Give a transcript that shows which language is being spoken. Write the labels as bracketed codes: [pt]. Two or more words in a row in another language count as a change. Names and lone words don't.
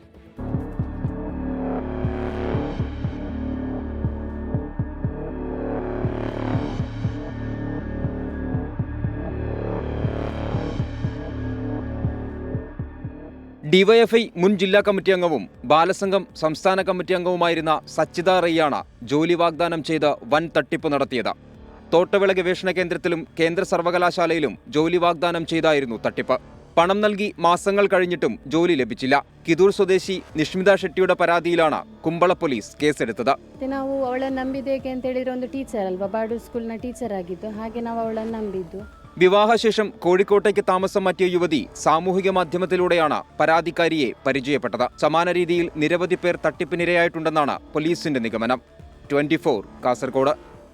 [ml] ഡിവൈഎഫ്ഐ മുൻ ജില്ലാ കമ്മിറ്റി അംഗവും ബാലസംഘം സംസ്ഥാന കമ്മിറ്റി അംഗവുമായിരുന്ന സച്ചിദ റയ്യാണ് ജോലി വാഗ്ദാനം ചെയ്ത് വൻ തട്ടിപ്പ് നടത്തിയത്. തോട്ടവിള ഗവേഷണ കേന്ദ്രത്തിലും കേന്ദ്ര സർവകലാശാലയിലും ജോലി വാഗ്ദാനം ചെയ്തായിരുന്നു തട്ടിപ്പ്. പണം നൽകി മാസങ്ങൾ കഴിഞ്ഞിട്ടും ജോലി ലഭിച്ചില്ല. കിതൂർ സ്വദേശി നിഷ്മിത ഷെട്ടിയുടെ പരാതിയിലാണ് കുമ്പള പോലീസ് കേസെടുത്തത്. [kn] ನಾವು ಅವಳನ್ನು ನಂಬಿದ್ದೇಕೆ ಅಂತ ಹೇಳಿದ್ರೆ ಒಂದು ಟೀಚರ್ ಅಲ್ವಾ, ಬಾಡೂರ್ [en] school teacher [kn] ಆಗಿದ್ದು, ಹಾಗೆ ನಾವು ಅವಳನ್ನು ನಂಬಿದ್ದು. [ml] വിവാഹശേഷം കോഴിക്കോട്ടേക്ക് താമസം മാറ്റിയ യുവതി സാമൂഹിക മാധ്യമത്തിലൂടെയാണ് പരാതിക്കാരിയെ പരിചയപ്പെട്ടത്. സമാന രീതിയിൽ നിരവധി പേർ തട്ടിപ്പിനിരയായിട്ടുണ്ടെന്നാണ് പോലീസിന്റെ നിഗമനം. 24 കാസർഗോഡ്.